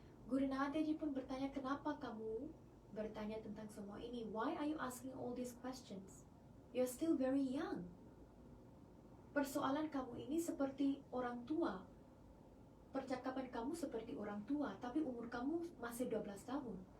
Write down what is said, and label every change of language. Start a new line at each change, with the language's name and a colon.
Malay: Guru Nanak Dev Ji pun bertanya, kenapa kamu bertanya tentang semua ini?
English: Why are you asking all these questions? You're still very young.
Malay: Persoalan kamu ini seperti orang tua. Percakapan kamu seperti orang tua, tapi umur kamu masih 12 tahun.